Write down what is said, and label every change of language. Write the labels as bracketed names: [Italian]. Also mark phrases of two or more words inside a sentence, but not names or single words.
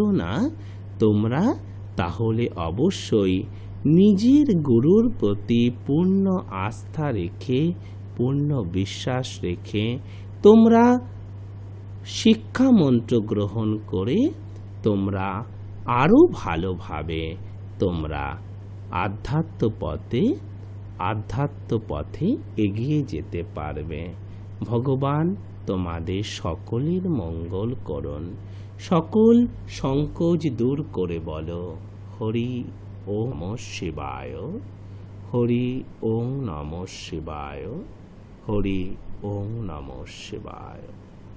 [Bangla] না, তোমরা তাহলে অবশ্যই নিজের গুরুর প্রতি পূর্ণ আস্থা রেখে, পূর্ণ বিশ্বাস রেখে তোমরা শিক্ষা মন্ত্র গ্রহণ করে তোমরা আরও ভালোভাবে তোমরা আধ্যাত্ম পথে এগিয়ে যেতে পারবে। ভগবান তোমাদের সকলের মঙ্গল করুন। সকল সংকোচ দূর করে বলো [Sanskrit] হরি ওম নমঃ শিবায়, হরি ওম নমঃ শিবায়, হরি ওম নমঃ শিবায়।